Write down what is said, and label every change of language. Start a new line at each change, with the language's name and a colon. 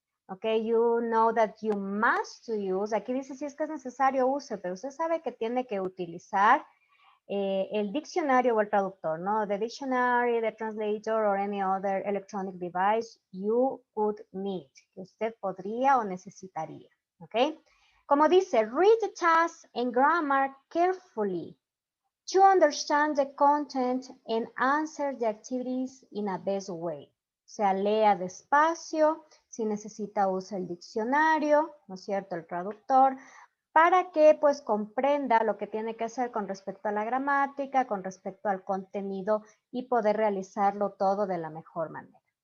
English: Ok, you know that you must use.
Spanish: Aquí dice si es que es necesario use, pero usted sabe que tiene que utilizar el diccionario o el traductor, ¿no?
English: The dictionary, the translator or any other electronic device you could need,
Spanish: que usted podría o necesitaría.
English: Ok.
Spanish: Como dice,
English: read the task and grammar carefully to understand the content and answer the activities in a best way.
Spanish: O sea, lea despacio, si necesita usa el diccionario, ¿no es cierto?, el traductor, para que pues comprenda lo que tiene que hacer con respecto a la gramática, con respecto al contenido y poder realizarlo todo de la mejor manera.